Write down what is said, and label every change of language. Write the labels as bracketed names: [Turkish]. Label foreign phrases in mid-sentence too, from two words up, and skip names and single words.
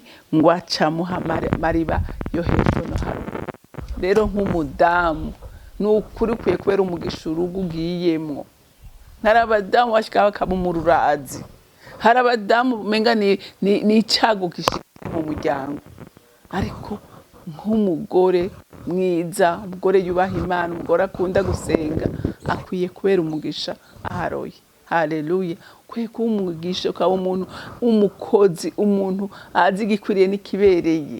[Rundi] Ngo acamuha amariba yo hepfo no haruguru. Rero nk'umudamu nukuri ukwiye kubera umugisha urugo ugiyemwo. Hari abadamu bashika bakaba umururazi. Hari abadamu menga ni icago gishika mu muryango. Ariko nk'umugore mwiza, umugore yubaha Imana, umugore akunda gusenga, akwiye kubera umugisha aharoye. Haleluya. Kwiye kuba umugisha, ukaba umuntu w'umukozi, umuntu azi igikwiriye n'ikibereye.